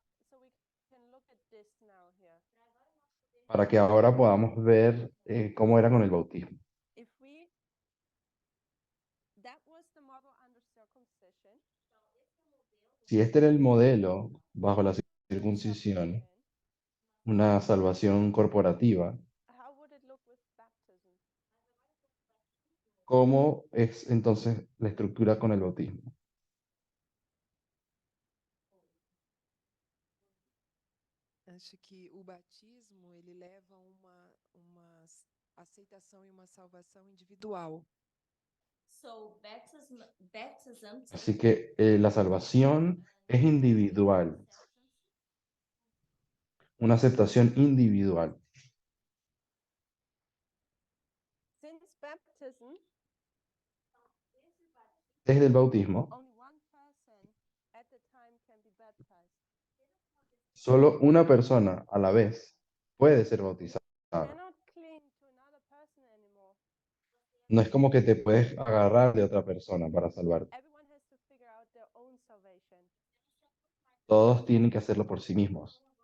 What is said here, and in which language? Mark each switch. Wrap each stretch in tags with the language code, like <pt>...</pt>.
<en>So we can look at this now here.</en> <es>para que ahora podamos ver cómo era con el bautismo.</es> <en>If we That was the model under circumcision.</en> <es>Si este era el modelo bajo la circuncisión, una salvación corporativa,</es> <en>How would it look with baptism?</en> <es>¿cómo es entonces la estructura con el bautismo?</es> <pt>acho que o batismo ele leva uma aceitação e uma salvação individual.</pt> <en>So, baptism</en> <es>Así que la salvación es individual, una aceptación individual.</es> <en>Since baptism,</en> <es>Desde el bautismo,</es> <en>only one person at the time can be baptized.</en> <es>solo una persona a la vez puede ser bautizada.</es> <en>Cannot cling to another person anymore.</en> <es>No es como que te puedes agarrar de otra persona para salvarte.</es> <en>Everyone has to figure out their own salvation.</en> <es>Todos tienen que hacerlo por sí mismos.</es>